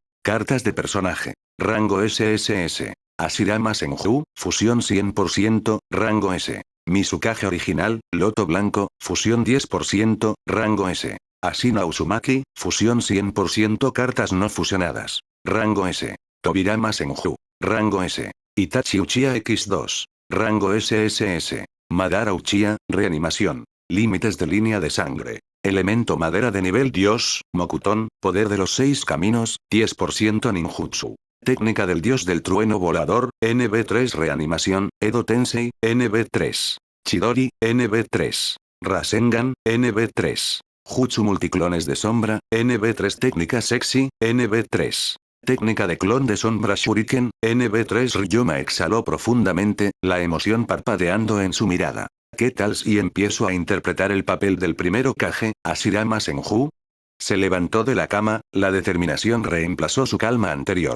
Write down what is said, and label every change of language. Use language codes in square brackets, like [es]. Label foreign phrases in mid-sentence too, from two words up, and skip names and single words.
[es] Cartas de personaje. Rango SSS. Hashirama Senju, fusión 100%, rango S. Mizukage original, loto blanco, fusión 10%, rango S. Ashina Uzumaki, fusión 100%, cartas no fusionadas. Rango S. Tobirama Senju. Rango S. Itachi Uchiha X2. Rango SSS. Madara Uchiha, reanimación. Límites de línea de sangre. Elemento madera de nivel Dios, Mokuton, poder de los 6 caminos, 10% ninjutsu. Técnica del dios del trueno volador, NB3 reanimación, Edo Tensei, NB3. Chidori, NB3. Rasengan, NB3. Jutsu multiclones de sombra, NB3 técnica sexy, NB3. Técnica de clon de sombra Shuriken, NB3 Ryoma exhaló profundamente, la emoción parpadeando en su mirada. ¿Qué tal si empiezo a interpretar el papel del primer Hokage, Hashirama Senju? Se levantó de la cama, la determinación reemplazó su calma anterior.